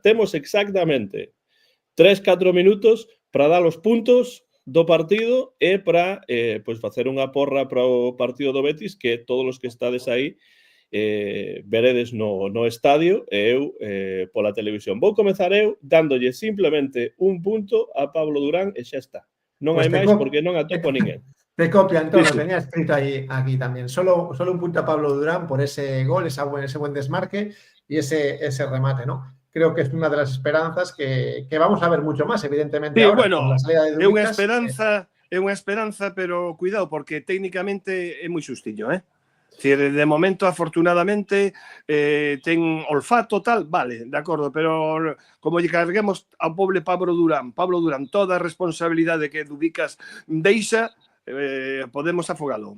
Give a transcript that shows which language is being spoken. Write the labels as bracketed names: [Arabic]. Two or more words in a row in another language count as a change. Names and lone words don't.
[Galician] Temos exactamente 3-4 minutos para dar os puntos do partido e para pois facer unha porra para o partido do Betis que todos os que estades aí veredes no estadio e eu pola televisión. Vou comezar eu dándolle simplemente un punto a Pablo Durán e xa está. Non hai máis porque non atopo ninguén. [Spanish] Te copia, Antonio, lo tenía escrito ahí, aquí también. Solo un punto a Pablo Durán por ese gol, ese buen desmarque y ese remate, ¿no? Creo que es una de las esperanzas que vamos a ver mucho más, evidentemente. Sí, ahora, bueno, con la salida de Dúbicas, [Galician] é unha esperanza, pero cuidado, porque técnicamente é moi xustillo, de momento, afortunadamente, ten olfato, tal, vale, de acordo, pero como lle carguemos ao pobre Pablo Durán, toda a responsabilidade que Dúbicas deixa, podemos afogalo.